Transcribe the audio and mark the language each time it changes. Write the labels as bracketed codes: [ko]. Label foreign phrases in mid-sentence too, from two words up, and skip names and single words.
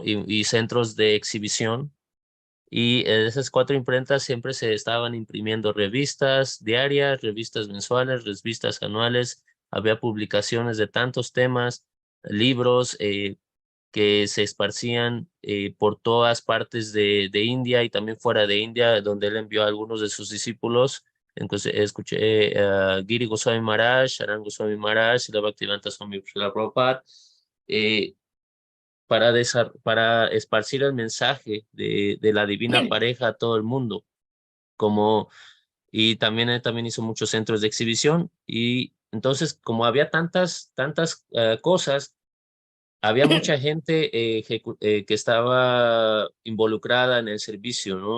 [es] y centros de exhibición. Y en esas 4 imprentas siempre se estaban imprimiendo revistas diarias, revistas mensuales, revistas anuales. Había publicaciones de tantos temas, libros que se esparcían por todas partes de India y también fuera de India, donde él envió a algunos de sus discípulos. Entonces escuché Giri Goswami Maharaj, Sharan Goswami Maharaj, Srila Bhaktisiddhanta Swami Srila Prabhupada, para esparcir el mensaje de la divina pareja a todo el mundo. Y también él hizo muchos centros de exhibición. Y entonces, como había tantas cosas, había mucha gente que estaba involucrada en el servicio, ¿no?